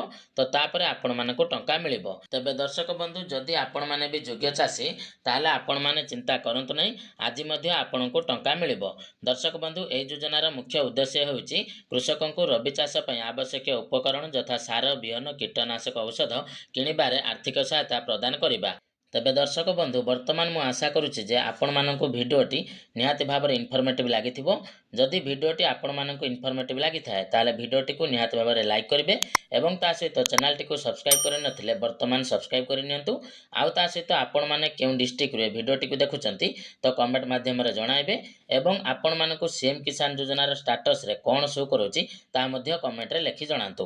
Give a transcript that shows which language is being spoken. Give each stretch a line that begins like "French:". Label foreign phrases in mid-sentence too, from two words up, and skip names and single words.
Odia: ତୋ ତାପରେ ଆପଣ ମାନଙ୍କ ଟଙ୍କା ମିଳିବ। ତେବେ ଦର୍ଶକ ବନ୍ଧୁ ଯଦି ଆପଣ ମାନେ ଭି ଯୋଗ୍ୟ ଚାଷୀ ତାହାଲେ ଆପଣ ମାନେ ଚିନ୍ତା କରନ୍ତୁ ନାହିଁ ଆଜି ମଧ୍ୟ ଆପଣଙ୍କ ଟଙ୍କା ମିଳିବ। ଦର୍ଶକ ବନ୍ଧୁ ଏ ଯୋଜନାର ମୁଖ୍ୟ ଉଦ୍ଦେଶ୍ୟ ହେଉଛି କୃଷକଙ୍କୁ ରବି ଚାଷ ପାଇଁ ଆବଶ୍ୟକ ଉପକରଣ ଯଥା ସାର ବିହନ କୀଟନାଶକ ଔଷଧ କିଣିବାରେ ଆର୍ଥିକ ସହାୟତା ପ୍ରଦାନ କରିବା। ତେବେ ଦର୍ଶକ ବନ୍ଧୁ ବର୍ତ୍ତମାନ ମୁଁ ଆଶା କରୁଛି ଯେ ଆପଣମାନଙ୍କୁ ଭିଡ଼ିଓଟି ନିହାତି ଭାବରେ ଇନଫର୍ମେଟିଭ୍ ଲାଗିଥିବ। ଯଦି ଭିଡ଼ିଓଟି ଆପଣମାନଙ୍କୁ ଇନଫର୍ମେଟିଭ୍ ଲାଗିଥାଏ ତାହେଲେ ଭିଡ଼ିଓଟିକୁ ନିହାତି ଭାବରେ ଲାଇକ୍ କରିବେ ଏବଂ ତା ସହିତ ଚ୍ୟାନେଲଟିକୁ ସବସ୍କ୍ରାଇବ୍ କରିନଥିଲେ ବର୍ତ୍ତମାନ ସବସ୍କ୍ରାଇବ୍ କରିନିଅନ୍ତୁ। ଆଉ ତା ସହିତ ଆପଣମାନେ କେଉଁ ଡିଷ୍ଟ୍ରିକ୍ଟରୁ ଏ ଭିଡ଼ିଓଟିକୁ ଦେଖୁଛନ୍ତି ତ କମେଣ୍ଟ ମାଧ୍ୟମରେ ଜଣାଇବେ ଏବଂ ଆପଣମାନଙ୍କୁ ସିଏମ୍ କିଷାନ ଯୋଜନାର ଷ୍ଟାଟସ୍ରେ କ'ଣ ଶୋ କରୁଛି ତାହା ମଧ୍ୟ କମେଣ୍ଟରେ ଲେଖି ଜଣାନ୍ତୁ।